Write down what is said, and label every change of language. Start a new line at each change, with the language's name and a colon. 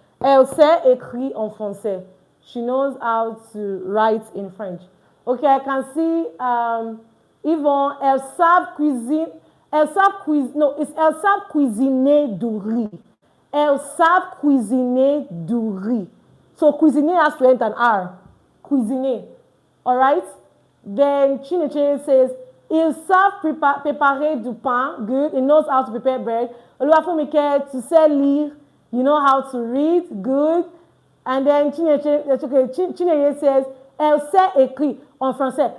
French: Elle sait écrire en français.
English: She knows how to write in French. Okay, I can see Yvonne,
French: elles savent cuisiner. Elles savent cuisiner.
English: No, it's
French: elles savent cuisiner du riz. Elles savent cuisiner du riz.
English: So cuisiner has to end an R.
French: Cuisiner.
English: All right? Then Chinechere says,
French: ils savent préparer du pain. Good.
English: He knows how to prepare bread. Oluwafumike, to say lire. You know how to read. Good. And then Chinechere says,
French: elle sait écrire en français.